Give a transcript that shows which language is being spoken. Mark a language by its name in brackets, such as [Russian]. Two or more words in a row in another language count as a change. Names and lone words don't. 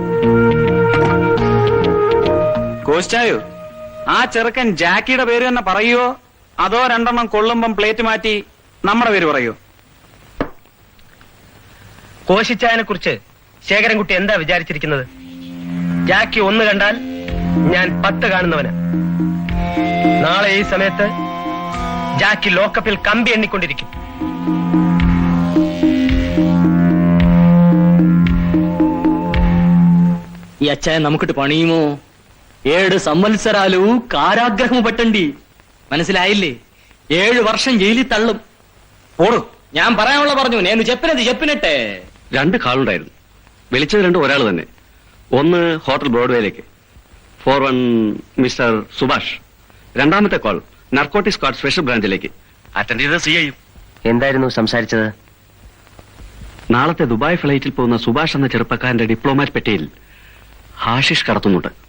[Malayalam] കോസ്റ്റായോ, ആ ചെറുക്കൻ ജാക്കിയുടെ പേര് തന്നെ പറയുവോ അതോ രണ്ടെണ്ണം കൊള്ളുമ്പം പ്ലേറ്റ് മാറ്റി നമ്മുടെ പേര് പറയോ? കോശിച്ചായനെ കുറിച്ച് ശേഖരൻകുട്ടി എന്താ വിചാരിച്ചിരിക്കുന്നത്? ജാക്കി 1 കണ്ടാൽ ഞാൻ 10 കാണുന്നവന്. നാളെ ഈ സമയത്ത് ജാക്കി ലോക്കപ്പിൽ കമ്പി എണ്ണിക്കൊണ്ടിരിക്കും. [Telugu] ఈ అచ్చాయ നമുക്കിട്ട് പണിയുമോ? 7 సంవత్సరాలు కారాగ్రహం పట్టండి. [Malayalam] മനസ്സിലായില്ലേ? 7 വർഷം ജയിലിൽ തള്ളും. ഓടും. ഞാൻ പറയാനുള്ള പറഞ്ഞു. [Telugu] నేను చెప్పినది చెప్పినట్టే. [Malayalam] 2 കാളുണ്ടായിരുന്നു. വിളിച്ചത് 2 ഒരാൾ തന്നെ. ഒന്ന് ഹോട്ടൽ ബ്രോഡ്വേയിലേക്ക്, 41 മിസ്റ്റർ സുഭാഷ്. രണ്ടാമത്തെ കോൾ നർക്കോട്ടിക് സ്ക്വാഡ് സ്പെഷ്യൽ ബ്രാഞ്ചിലേക്ക്. അറ്റൻഡ് ചെയ്ത CI. എന്തായിരുന്നു സംസാരിച്ചത്? നാളത്തെ ദുബായ് ഫ്ലൈറ്റിൽ പോകുന്ന സുഭാഷ് എന്ന ചെറുപ്പക്കാരന്റെ ഡിപ്ലോമാറ്റ് പെട്ടിയിൽ ഹാഷിഷ് കടത്തുന്നുണ്ട്.